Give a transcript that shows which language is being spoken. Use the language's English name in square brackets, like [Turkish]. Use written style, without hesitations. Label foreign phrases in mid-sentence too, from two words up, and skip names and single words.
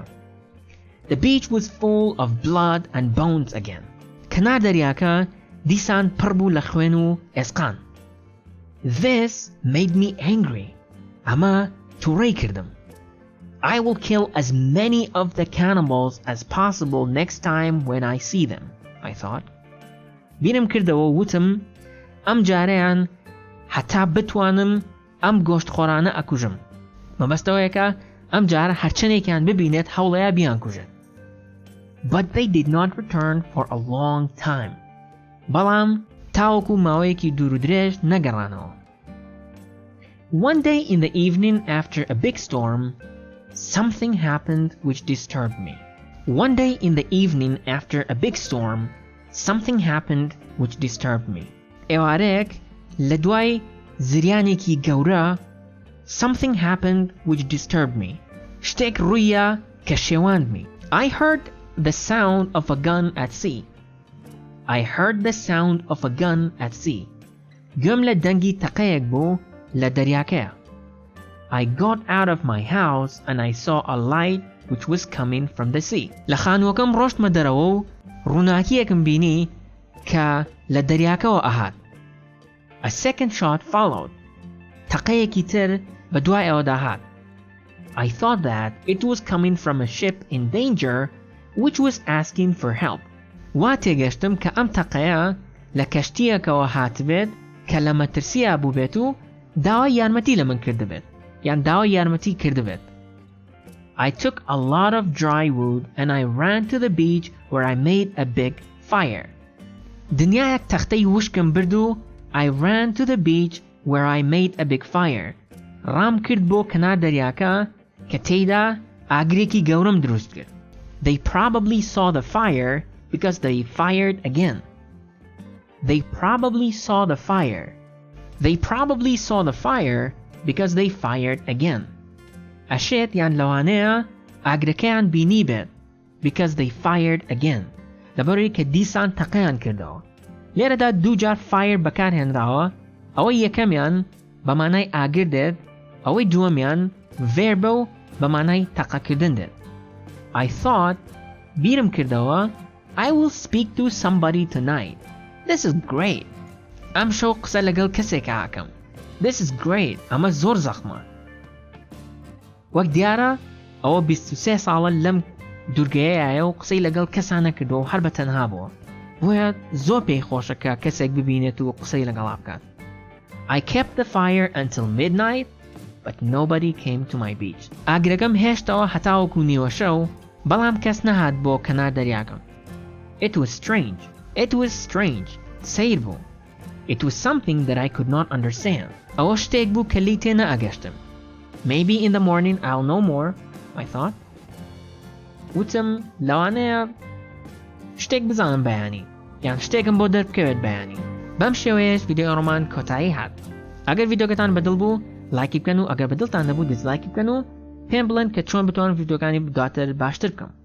[English] The beach was full of blood and bones again. [Central Kurdish] کەنار دەریاکە دیسان پڕ بوو لە خوێن و ئێسقان. [English] This made me angry. [Central Kurdish] ئەمە تووڕەی کردم. [English] I will kill as many of the cannibals as possible next time when I see them, I thought. [Central Kurdish] بیرم کردەوە وتم ئەم جارەیان هەتا بتوانم ئەم گۆشتخۆرانە ئەکوژم. مەبەستەوەیەکە ئەم جارە هەرچەندێکیان ببینێت هەوڵەیە بیان کوژێت. [English] But they did not return for a long time. [Central Kurdish] بەڵام تاوەکو ماوەیەکی دوور و درێژ نەگەڕانەوە. [English] One day in the evening after a big storm, something happened which disturbed me. One day in the evening after a big storm, something happened which disturbed me. [Central Kurdish] ئێوارەیەک لە دوای زریانێکی گەورە [English] something happened which disturbed me. [Central Kurdish] شتێک ڕوویە کە شێواندمی. [English] I heard the sound of a gun at sea. I heard the sound of a gun at sea. [Central Kurdish] گوێم لە دەنگی تەقەیەک بوو لە دەریاکەیە. [English] I got out of my house and I saw a light which was coming from the sea. [Central Kurdish] لە خانووەکەم ڕۆشتمە دەرەوە و ڕووناکیەکم بینی کە لە دەریاکەوە ئەهات. [English] A second shot followed. [Central Kurdish] تەقەیەکی تر بە دوای ئەوەدا هات. [English] I thought that it was coming from a ship in danger which was asking for help. [Central Kurdish] وا تێگەشتم کە ئەم تەقەیە لە کەشتیەکەوە هاتبێت کە لە مەترسیە بوو بێت و داوای یارمەتی لە من کردبێت یان داوای یارمەتی کردبێت. [English] I took a lot of dry wood and I ran to the beach where I made a big fire. [Central Kurdish] دنیایەک تەختەی وشکم برد و [English] I ran to the beach where I made a big fire. [Central Kurdish] ڕام کرد بۆ کەنار دەریاکە کە تێیدا ئاگرێکی گەورەم دروست کرد. [English] They probably saw the fire because they fired again. They probably saw the fire. They probably saw the fire because they fired again. [Central Kurdish] ئەشێت یان لەوانەیە ئاگرەکەیان بینی بێت [English] because they fired again. [Central Kurdish] لەبەرەوەی کە دیسان تەقەیان کردەوە. لێرەدا 2 جار fire بەکارهێنراوە. ئەوەی یەکەمیان بە مانای ئاگر دێت، ئەوەی دووەمیان verb و بە مانای تەقەکردن دێت. [English] I thought [Central Kurdish] بیرم کردەوە [English] I will speak to somebody tonight. This is great. [Central Kurdish] ئەم شەو قسە لەگەڵ کەسێک ئاکەم. [English] This is great. [Central Kurdish] ئەمە زۆر زەخمە. وەک دیارە ئەوە 23 ساڵە لەم دوورگەیەیە و قسەی لەگەڵ کەسان نەکردەوە و هەر بە تەنها بووە. بۆیە زۆر پێی خۆشە کە کەسێک ببینێت و قسەی لەگەڵا بکات. [English] I kept the fire until midnight, but nobody came to my beach. [Central Kurdish] ئاگرەکەم هێشتەوە هەتاوەکو نیوە شەو، بەڵام کەس نەهات بۆ کەنار دەریاکەم. [English] It was strange. It was strange. [Central Kurdish] سەیر بوو. [English] It was something that I could not understand. [Central Kurdish] ئەوە شتێک بوو کە لی تێ نەئەگەشتم. [English] Maybe in the morning I'll know more, I thought. [Central Kurdish] وتم لەوانەیە شتێک بزانم بەیانی یان شتێکم بۆ دەربکەوێت بەیانی. بەم شێوەیەش ڤیدیۆ ڕۆمان کۆتایی هات. ئەگەر ڤیدیۆکەتان بەدڵ بوو لایکی بکەن و ئەگەر بەدڵتان نەبوو دیسلایکی بکەن و پێم بڵێن کە چۆن بتوانم ڤیدیۆکانی دواتر باشتر بکەم.